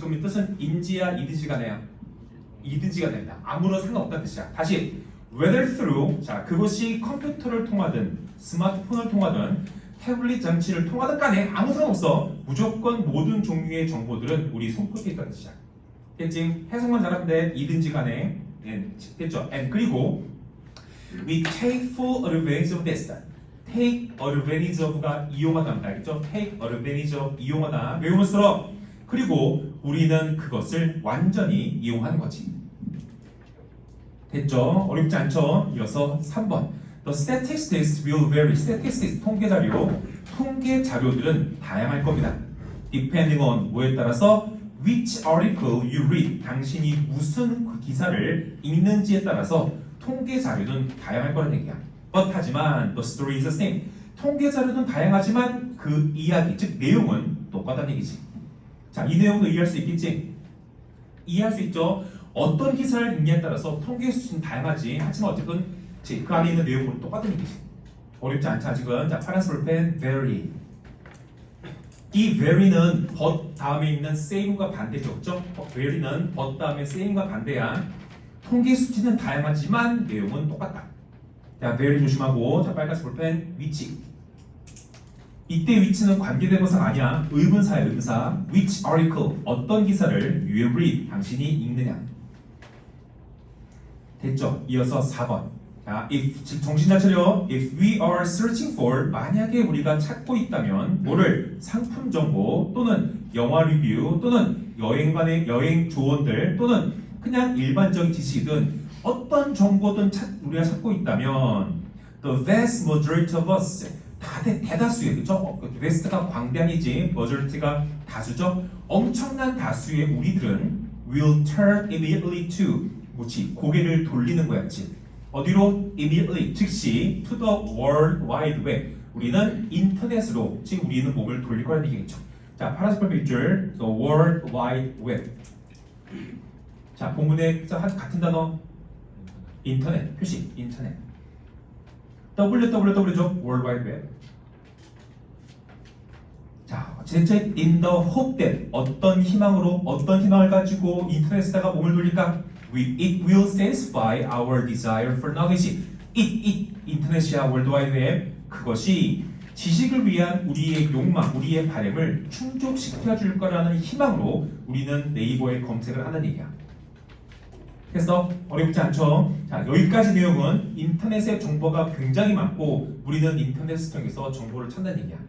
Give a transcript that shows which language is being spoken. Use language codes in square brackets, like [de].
[ko] 그럼 이 뜻은 인지야 이든지 간에야? 이든지 간에다. 아무런 상관없다는 뜻이야. 다시 [en] whether through, [ko] 자, 그것이 컴퓨터를 통하든 스마트폰을 통하든 태블릿 장치를 통하든 간에 아무 상관없어. 무조건 모든 종류의 정보들은 우리 손끝에 있다는 뜻이야. 됐지? 해석만 잘하면 돼. 이든지 간에. 됐죠? [en] And [ko] 그리고 [en] we take full advantage of this. [ko] take advantage of가 이용하다. 알겠죠? take advantage of 이용하다. 외우면서 그리고 우리는 그것을 완전히 이용하는 거지. 됐죠? 어렵지 않죠? 이어서 3번. [en] The statistics will vary. [ko] statistics 통계 자료. 통계 자료들은 다양할 겁니다. [en] Depending on [ko] 뭐에 따라서 [en] which article you read. [ko] 당신이 무슨 그 기사를 읽는지에 따라서 통계 자료는 다양할 거라는 얘기야. [en] But [ko] 하지만 [en] the story is the same. [ko] 통계 자료는 다양하지만 그 이야기, 즉 내용은 똑같다는 얘기지. 자, 이 내용도 이해할 수 있겠지? 이해할 수 있죠? 어떤 기사를 읽냐에 따라서 통계 수준은 다양하지. 하지만 어쨌든 그 안에 있는 내용은 똑같은 얘기지. 어렵지 않지 아직은. 자, 파란색 볼펜 vary. 이 vary는 but 다음에 있는 same과 반대죠. 그렇죠? vary는 but 다음에 same과 반대야. 통계 수치는 다양하지만 내용은 똑같다. 자, vary 조심하고. 자, 빨간색 볼펜 위치. 이때 위치는 관계대명사가 아니야. 의문사야. 의문사. [en] Which article, [ko] 어떤 기사를 [en] you will read, [ko] 당신이 읽느냐. 됐죠? 이어서 4번. 자, if, 정신 잘 차려. [en] If we are searching for, [ko] 만약에 우리가 찾고 있다면 뭐를? 상품 정보 또는 영화 리뷰 또는 여행관의 여행 조언들 또는 그냥 일반적인 지식이든 어떤 정보든 우리가 찾고 있다면 [en] the vast majority of us, [ko] 대다수의, 그죠? vast가 광대한이지 majority가 다수죠? 엄청난 다수의 우리들은 [en] will turn immediately to, [ko] 뭐지? 고개를 돌리는 거야, 그치? 어디로? immediately, 즉시 [en] to the world wide web, [ko] 우리는 인터넷으로 지금 우리는 몸을 돌릴 거라는 얘기겠죠. 자, 파란색 밑줄 The World Wide Web. 자, 본문에 같은 단어 인터넷 표시 인터넷. www죠. World Wide Web. 자, 진짜 [en] in the hope that [ko] 어떤 희망을 가지고 인터넷에다가 몸을 돌릴까? [en] It will satisfy our desire for knowledge. [ko] 인터넷이야 World Wide Web. 그것이 지식을 위한 우리의 욕망, 우리의 바람을 충족시켜 줄 거라는 희망으로 우리는 네이버에 검색을 하는 얘기야. 그래서 어렵지 않죠? 자, 여기까지 내용은 인터넷의 정보가 굉장히 많고 우리는 인터넷을 통해서 정보를 찾는 얘기야.